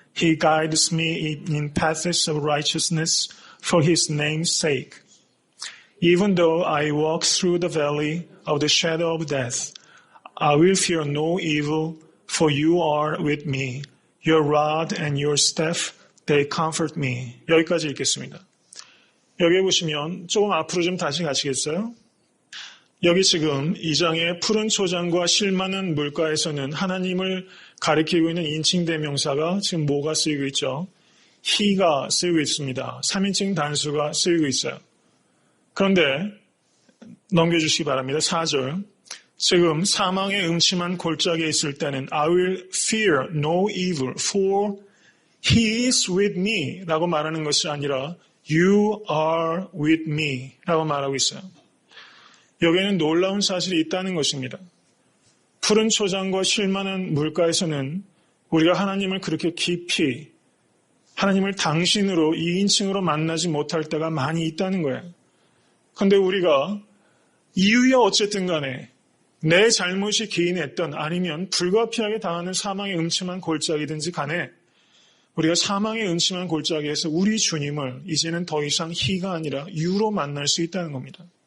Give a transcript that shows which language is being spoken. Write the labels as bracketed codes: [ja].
[en] He guides me in paths of righteousness for his name's sake. Even though I walk through the valley of the shadow of death, I will fear no evil, for you are with me. Your rod and your staff, they comfort me. [ko] 여기까지 읽겠습니다. 여기 보시면 조금 앞으로 좀 다시 가시겠어요? 여기 지금 2장의 푸른 초장과 실 많은 물가에서는 하나님을 가리키고 있는 인칭 대명사가 지금 뭐가 쓰이고 있죠? he가 쓰이고 있습니다. 3인칭 단수가 쓰이고 있어요. 그런데 넘겨주시기 바랍니다. 4절. 지금 사망의 음침한 골짜기에 있을 때는 [en] I will fear no evil, for he is with me [ko] 라고 말하는 것이 아니라 [en] You are with me [ko] 라고 말하고 있어요. 여기에는 놀라운 사실이 있다는 것입니다. 푸른 초장과 쉴만한 물가에서는 우리가 하나님을 그렇게 깊이 하나님을 당신으로 2인칭으로 만나지 못할 때가 많이 있다는 거예요. 그런데 우리가 이유야 어쨌든 간에 내 잘못이 기인했던 아니면 불가피하게 당하는 사망의 음침한 골짜기든지 간에 우리가 사망의 음침한 골짜기에서 우리 주님을 이제는 더 이상 he가 아니라 you로 만날 수 있다는 겁니다.